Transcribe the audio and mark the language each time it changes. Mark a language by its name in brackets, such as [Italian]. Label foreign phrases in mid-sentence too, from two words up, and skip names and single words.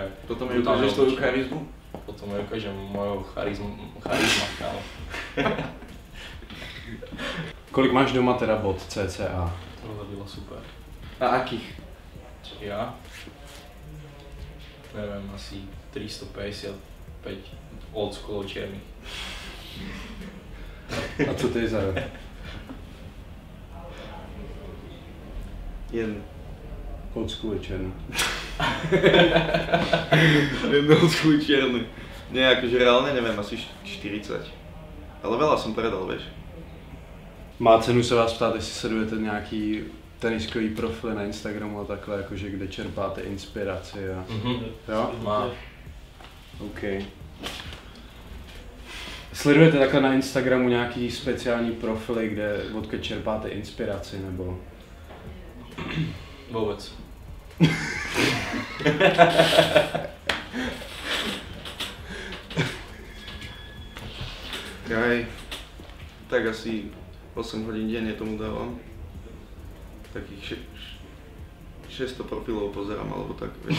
[Slovak] Potom mi ukážeš tvoju charizmu? Potom mi ukážem moju charizma, kámo. [Czech] Kolik máš doma teda bod CCA? To bylo super. [Slovak] A akých? Ja? Neviem, asi 355 [English] old school [Slovak] čiernych. [Czech] A co to je za rok? Jeden. [English] Old school [Czech] je černý. [Slovak] Jeden [English] old school [Slovak] čierny. Nie, akože reálne neviem, asi 40. Ale veľa som predal, vieš. [Czech] Má cenu se vás ptát, jestli sledujete nějaký teniskový profily na Instagramu a takhle, jakože kde čerpáte inspiraci a... Jo? Má. OK. Sledujete takhle na Instagramu nějaký speciální profily, kde odkud čerpáte inspiraci, nebo? [Slovak] Vôbec. Aj, tak asi 8 hodín denne tomu dávam. Takých 600 profilov pozerám, alebo tak, vieš.